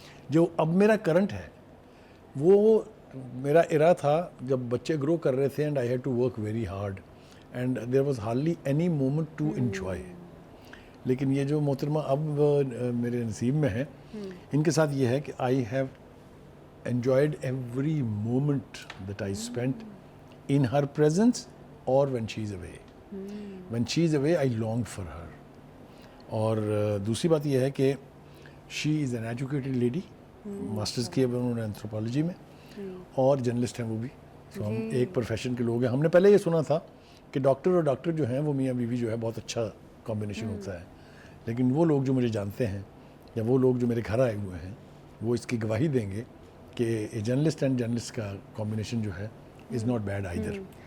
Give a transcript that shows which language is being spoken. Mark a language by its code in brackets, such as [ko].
[ur] جو اب میرا کرنٹ ہے وہ میرا ایرا تھا جب بچے گرو کر رہے تھے, [en] And I had to work very hard and there was hardly any moment to enjoy. [ur] لیکن یہ جو محترمہ اب میرے نصیب میں ہے, ان کے ساتھ یہ ہے کہ [en] I have enjoyed every moment that I spent in her presence or when she is away. When she is away, I longed for her. [ur] اور دوسری بات یہ ہے کہ [en] she is an educated lady. [ur] Masters کیا انہوں نے انتھروپالوجی میں, اور جرنلسٹ ہیں وہ بھی. تو ہم ایک پروفیشن کے لوگ ہیں. ہم نے پہلے یہ سنا تھا کہ ڈاکٹر اور ڈاکٹر جو ہیں وہ میاں بیوی جو ہے بہت اچھا کمبینیشن ہوتا ہے, لیکن وہ لوگ جو مجھے جانتے ہیں یا وہ لوگ جو میرے گھر آئے ہوئے ہیں وہ اس کی گواہی دیں گے کہ جرنلسٹ اینڈ جرنلسٹ کا کمبینیشن جو ہے [en] Is not bad either.